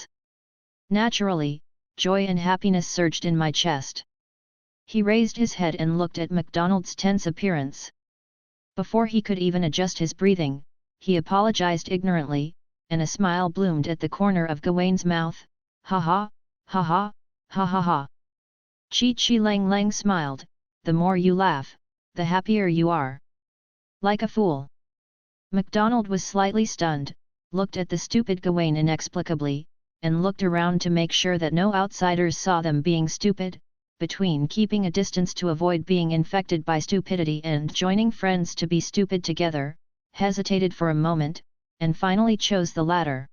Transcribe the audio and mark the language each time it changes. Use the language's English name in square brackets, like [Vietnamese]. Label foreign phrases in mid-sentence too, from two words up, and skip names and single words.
[English] Naturally, joy and happiness surged in my chest. He raised his head and looked at MacDonald's tense appearance. Before he could even adjust his breathing, he apologized ignorantly, and a smile bloomed at the corner of Gawain's mouth. Ha ha, ha ha, ha ha ha. Chi Lang Lang smiled, the more you laugh, the happier you are. Like a fool. MacDonald was slightly stunned, looked at the stupid Gawain inexplicably, and looked around to make sure that no outsiders saw them being stupid, between keeping a distance to avoid being infected by stupidity and joining friends to be stupid together, hesitated for a moment, and finally chose the latter.